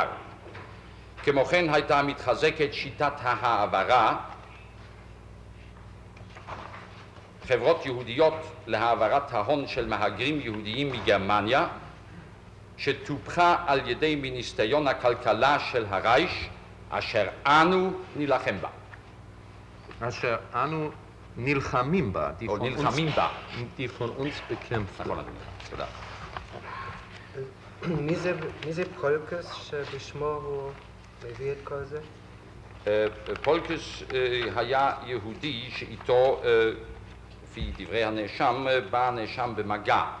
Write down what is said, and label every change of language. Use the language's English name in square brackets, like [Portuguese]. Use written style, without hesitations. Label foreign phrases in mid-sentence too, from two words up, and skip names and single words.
[Hebrew] כמו כן הייתה מתחזקת שיטת ההעברה, חברות יהודיות להעברת ההון של מהגרים יהודיים מגרמניה, שטופחה על ידי מיניסטריון הכלכלה של הרייש, אשר אנו נילחם בה. אשר אנו נלחמים בה. או נלחמים בה. [German] Die von uns bekämpft. [Hebrew] נכון, אדוני. תודה. מי זה פולקס שבשמו הוא מביא את כל זה? פולקס היה יהודי שאיתו, לפי דברי הנאשם, בא הנאשם במגע.